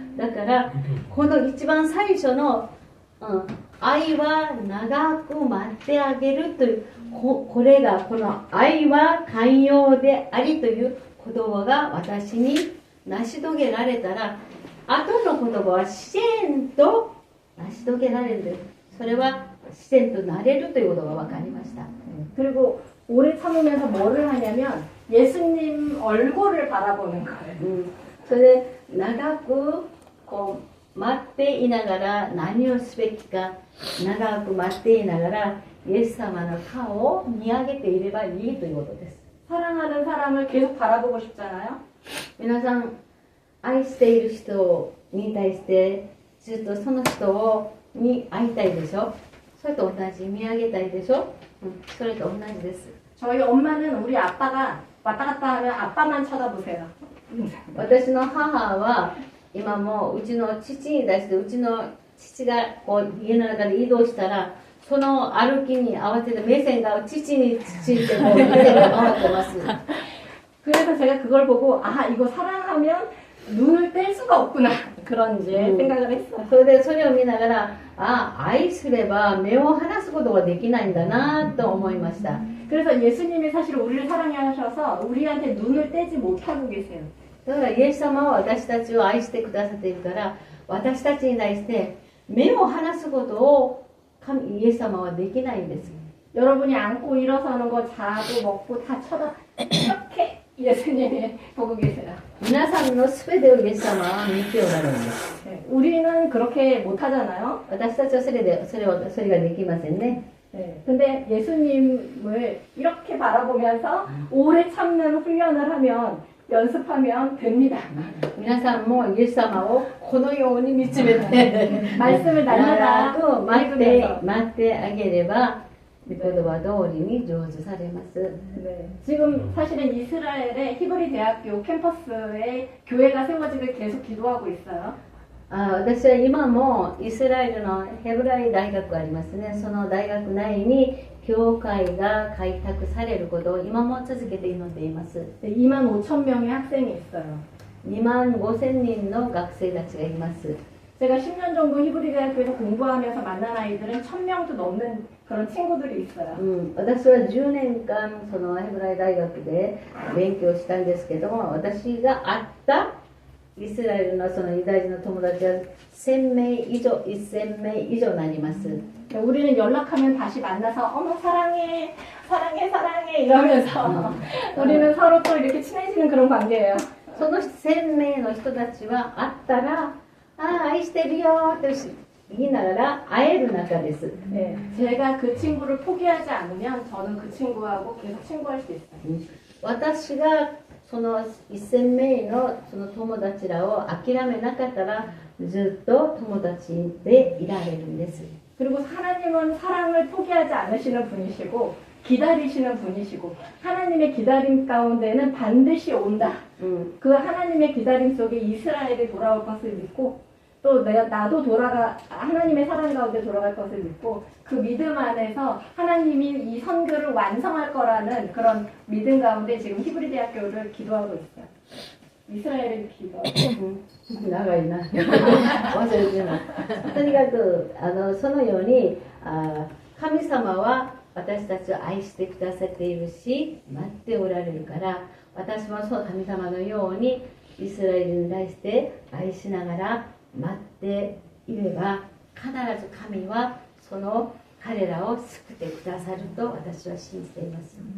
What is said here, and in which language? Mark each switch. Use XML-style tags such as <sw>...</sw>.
<ja>だからこの一番最初の、愛は長く待ってあげるというこれがこの愛は寛容でありという言葉が私に成し遂げられたら、後の言葉は自然と成し遂げられるんです。それは自然となれるということが分かりました。</ja> <ko>그리고 오래 참으면서 뭐를 하냐면 예수님 얼굴을 바라보는 거예요.</ko> <ja>それで長くこう待っていながら何をすべきか、長く待っていながらイエス様の顔を見上げていればいいということです。</ja> <ko>사랑하는 사람을 계속 바라보고 싶잖아요.</ko> <ja>皆さん愛している人に対してずっとその人に会いたいでしょ。それと同じ見上げたいでしょ。それと同じです。</ja> <ko>저희 엄마는 우리 아빠가 왔다 갔다 하면 아빠만 쳐다보세요.</ko> <ja>私の母は今もうちの父に対してうちの父がこう家の中で移動したらその歩きに合わせて目線が父についてこう目線が回ってます。</ja> <ko>그래서 제가 그걸 보고 아 이거 사랑하면 눈을 뗄 수가 없구나 그런 이제 생각을 했어요.</ko> <ja>それでそれを見ながら愛すれば目を離すことができないんだなと思いました。</ja> <ko>그래서 예수님이 사실 우리를 사랑하셔서 우리한테 눈을 떼지 못하고 계세요.</ko> <ja>だからイエス様は私たちを愛してくださっているから、私たちに対して目を離すことをイエス様はできないんです。</ja> <ko>여러분이 앉고 일어서는 거, 자고 먹고 다 쳐다 이렇게 예수님이 보고 계세요.</ko> <ja>皆さんのすべてをイエス様は見ておられるんです。</ja> <ko>네, 우리는 그렇게 못하잖아요.</ko> <ja>私たちはそれができませんね。</ja> <ko>네, 근데 예수님을 이렇게 바라보면서 오래 참는 훈련을 하면 연습하면 됩니다.</ko> <ja>皆さんもイエス様をこのように見つめて</ja> <ko>말씀을 날마다</ko> <ja>長く待って</ja> <ko>읽으면서.</ko> <ja>待ってあげれば御言葉通りに成就されます。</ja> <ko>네, 지금 사실은 이스라엘의 히브리 대학교 캠퍼스에 교회가 세워지길 계속 기도하고 있어요.</ko> <ja>私は今もイスラエルのヘブライ大学ありますね。その大学内に教会が開拓されることを今も続けて祈っています。</ja> <ko>네, 25,000명의 학생이 있어요.</ko> <ja>25,000人の学生たちがいます。</ja> <ko>제가 10년 정도 히브리 대학교에서 공부하면서 만난 아이들은 1,000명도 넘는 그런 친구들이 있어요.</ko> <ja>私は10年間そのヘブライ大学で勉強したんですけども、私が会ったイスラエルのそのユダヤ人の友達は1000名以上、1000名以上になります。</ja> <ko>우리는 연락하면 다시 만나서 어머 사랑해 사랑해 사랑해 이러면서 우리는 서로 또 이렇게 친해지는 그런 관계예요.</ko> <ja>その1000名の人たちは会ったら、ああ愛してるよと言いながら会える仲です。</ja> <ko>네, 제가 그 친구를 포기하지 않으면 저는 그 친구하고 계속 친구할 수 있어요.</ko> <ja>私がその1000名のその友達らを諦めなかったらずっと友達でいられるんです。</ja> <ko>그리고 하나님은 사랑을 포기하지 않으시는 분이시고 기다리시는 분이시고 하나님의 기다림 가운데는 반드시 온다. 그 하나님의 기다림 속에 이스라엘이 돌아올 것을 믿고 또 나도 하나님의 사랑 가운데 돌아갈 것을 믿고 그 믿음 안에서 하나님이 이 선교를 완성할 거라는 그런 믿음 가운데 지금 히브리 대학교를 기도하고 있어요. 이스라엘을 기도.</ko> <ja>長いな忘れてないとにかくそのように神様は私たちを愛してくださっているし待っておられるから、私もそう神様のようにイスラエルに対して愛しながら待っていれば必ず神はその彼らを救ってくださると私は信じています。</ja>